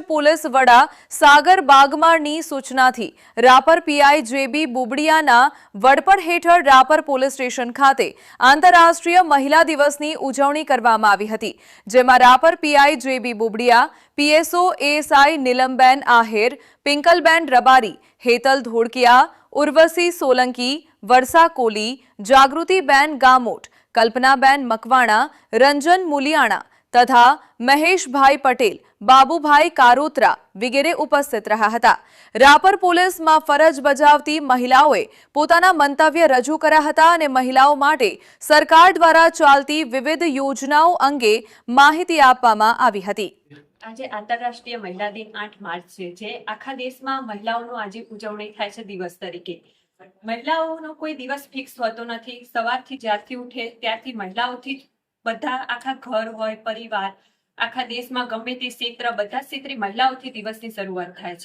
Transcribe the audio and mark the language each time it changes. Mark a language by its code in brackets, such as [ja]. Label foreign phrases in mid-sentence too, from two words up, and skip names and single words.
[gu] પોલીસ વડા સાગર બાગમાળની સૂચનાથી રાપર પીઆઈ જેબી બુબડિયાના વડપણ હેઠળ રાપર પોલીસ સ્ટેશન ખાતે આંતરરાષ્ટ્રીય મહિલા દિવસની ઉજવણી કરવામાં આવી હતી, જેમાં રાપર પીઆઈ જેબી બુબડિયા, પીએસઓ એએસઆઈ નીલમબેન આહેર, પિંકલબેન રબારી, હેતલ ધોડકિયા, ઉર્વશી સોલંકી, વર્ષા કોલી, જાગૃતિબેન ગામોટ, કલ્પનાબેન મકવાણા, રંજન મુલિયાણા તથા મહેશ ભાઈ પટેલ, બાબુભાઈ કારોત્રા વગેરે ઉપસ્થિત રહ્યા હતા। રાપર પોલીસ માં ફરજ બજાવતી મહિલાઓ પોતાના મંતવ્ય રજૂ કર્યા હતા અને મહિલાઓ માટે સરકાર દ્વારા ચાલતી વિવિધ યોજનાઓ અંગે માહિતી આપવામાં આવી હતી। આજે આંતરરાષ્ટ્રીય મહિલા દિન 8 માર્ચ છે, જે આખા દેશમાં મહિલાઓનો આજે ઉજવણી થાય છે દિવસ તરીકે। મહિલાઓનો કોઈ દિવસ ફિક્સ હોતો નથી। સવારથી જ્યારથી ઉઠે ત્યારથી મહિલાઓથી જ બધા આખા ઘર હોય, પરિવાર, આખા દેશમાં ગમે તે ક્ષેત્ર, બધા ક્ષેત્રે મહિલાઓથી દિવસની શરૂઆત થાય છે।